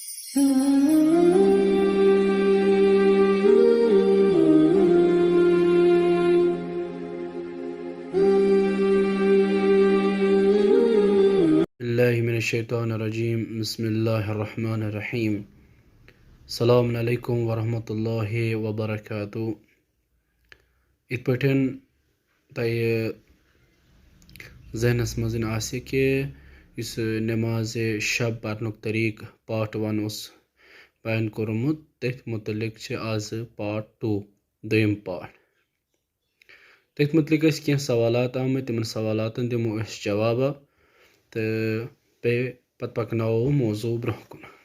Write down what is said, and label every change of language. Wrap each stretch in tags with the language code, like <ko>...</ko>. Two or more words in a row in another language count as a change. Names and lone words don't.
<ar>بالله من الشيطان الرجيم بسم الله الرحمن الرحيم السلام عليكم ورحمة الله وبركاته</ar> <ks>اتپٹن تاي ذہنس مزن آسہِ کہ یُس نماز شب پرنُک طریٖق پارٹ 1 اوس بیان کوٚرمُت تٔتھۍ متعلق چھِ آز پارٹ 2 دوٚیِم پارٹ تٔتھۍ متعلق ٲسۍ کینٛہہ سوالات آمٕتۍ تِمن سوالاتن دِمو أسۍ جوابا تہٕ بیٚیہِ پتہٕ پکناوو موضوع برونٛہہ کُن</ks>